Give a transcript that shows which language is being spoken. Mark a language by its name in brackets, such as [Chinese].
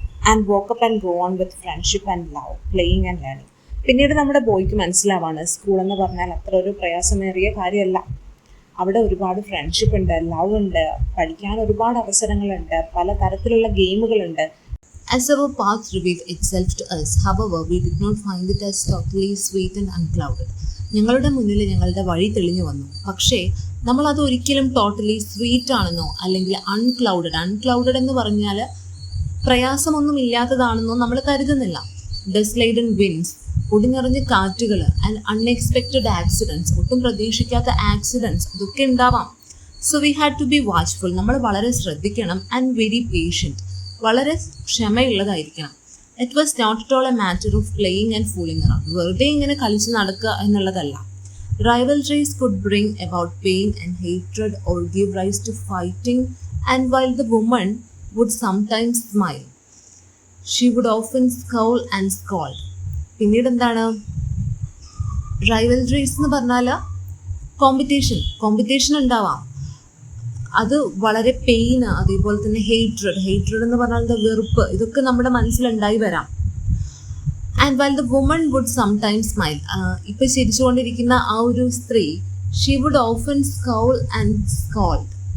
[English] And woke up and go on with friendship and love, playing and learning. [Malayalam] പിന്നീട് നമ്മുടെ ബോയ്ക്ക് മനസ്സിലാവാണ് school എന്ന് പറഞ്ഞാൽ അത്ര ഒരു പ്രയാസമേറിയ കാര്യമല്ല. അവിടെ ഒരുപാട് ഫ്രണ്ട്ഷിപ്പ് ഉണ്ട്, ലവ് ഉണ്ട്, പഠിക്കാൻ ഒരുപാട് അവസരങ്ങളുണ്ട്, പല തരത്തിലുള്ള ഗെയിമുകളുണ്ട്. [English] As our path revealed itself to us, however, we did not find it as totally sweet and unclouded. [Malayalam] ഞങ്ങളുടെ മുന്നിൽ ഞങ്ങളുടെ വഴി തെളിഞ്ഞു വന്നു, പക്ഷേ നമ്മളത് ഒരിക്കലും ടോട്ടലി സ്വീറ്റ് ആണെന്നോ അല്ലെങ്കിൽ അൺക്ലൗഡഡ് എന്ന് പറഞ്ഞാൽ പ്രയാസമൊന്നും ഇല്ലാത്തതാണെന്നോ നമ്മൾ കരുതുന്നില്ല. [English] ഡെസ്ലൈഡൻ വിൻഡ്സ്, [Malayalam] പൊടിഞ്ഞറിഞ്ഞ കാറ്റുകൾ, [English] and unexpected accidents, [Malayalam] ഒട്ടും പ്രതീക്ഷിക്കാത്ത ആക്സിഡൻസ്, ഇതൊക്കെ ഉണ്ടാവാം. [English] so we had to be watchful, [Malayalam] നമ്മൾ വളരെ ശ്രദ്ധിക്കണം. [English] and very patient, [Malayalam] വളരെ ക്ഷമയുള്ളതായിരിക്കണം. [English] it was not at all a matter of playing and fooling around, [Malayalam] വെറുതെ ഇങ്ങനെ കളിച്ച് നടക്കുക എന്നുള്ളതല്ല. [English] Rivalries could bring about pain and hatred or give rise to fighting, and while the woman would sometimes smile, she would often scowl and scold. [Malayalam] പിന്നീട് എന്താണ് റൈവൽറീസ് എന്ന് പറഞ്ഞാൽ competition ഉണ്ടാവാം. അത് വളരെ പെയിന്, അതേപോലെ തന്നെ ഹേറ്റ്രഡ് എന്ന് പറഞ്ഞാൽ വെറുപ്പ്, ഇതൊക്കെ നമ്മുടെ മനസ്സിലുണ്ടായി വരാം. [English] and while the woman would sometimes smile, [Malayalam] ഇപ്പൊ ചിരിച്ചുകൊണ്ടിരിക്കുന്ന ആ ഒരു സ്ത്രീ, [English] She would often scowl and scold.